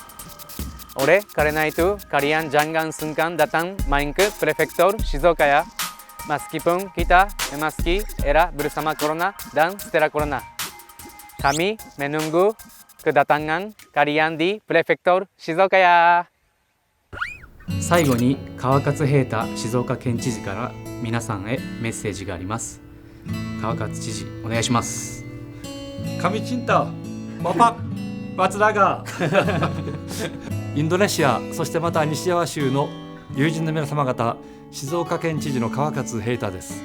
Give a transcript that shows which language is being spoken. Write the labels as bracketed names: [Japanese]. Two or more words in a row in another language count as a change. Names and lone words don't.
[Indonesian] Oleh karena itu, kalian jangan sungkan datang main ke Prefektur Shizuoka ya. Meskipun kita memasuki era bersama corona dan setelah corona, kami menunggu kedatangan kalian di Prefektur Shizuoka ya. [Japanese] 最後に川勝平太静岡県知事から皆さんへメッセージがあります。川勝知事、お願いします。 [Indonesian] Kami cinta Bapak Watsunaga [Japanese] インドネシア、そしてまた西ジャワ州の友人の皆様方、静岡県知事の川勝平太です。